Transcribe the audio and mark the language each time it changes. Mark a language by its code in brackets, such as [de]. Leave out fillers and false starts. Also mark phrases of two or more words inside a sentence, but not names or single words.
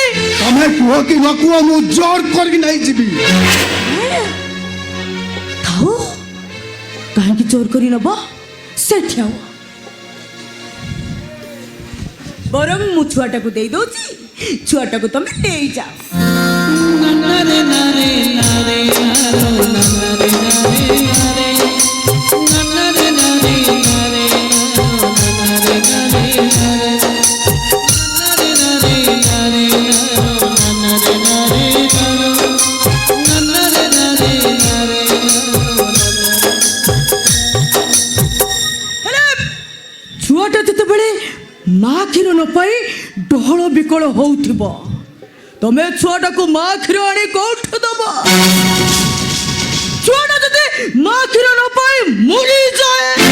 [or] ତମେ କୁହ କି ନ କୁହ, ମୁଁ ଜୋର କରିକି ନେଇଯିବି। ଥାଉ, କାହିଁକି ଜୋର କରି ନବ? ସେଠି ଆଉ ବରଂ ମୁଁ ଛୁଆଟାକୁ ଦେଇ ଦଉଛି, ଛୁଆଟାକୁ ତମେ ନେଇଯାଅ। নারে নারে নারে নারো নারে নারে নারে নারে নারে নারে নারো নারে নারে নারে নারে নারে নারে নারো নারে নারে নারো নারে নারে নারে ହେଲେ ଛୁଆଟା ଯେତେବେଳେ ମା କ୍ଷୀର ନ ପାଇ ଡହଳ ବିକଳ ହଉଥିବ, ତମେ ଛୁଆଟାକୁ ମା କ୍ଷୀର ଆଣି କୋଉଠୁ ଦବ? ଛୁଆଟା ଯଦି ମା କ୍ଷୀର ନ ପାଇ ମରିଯାଏ,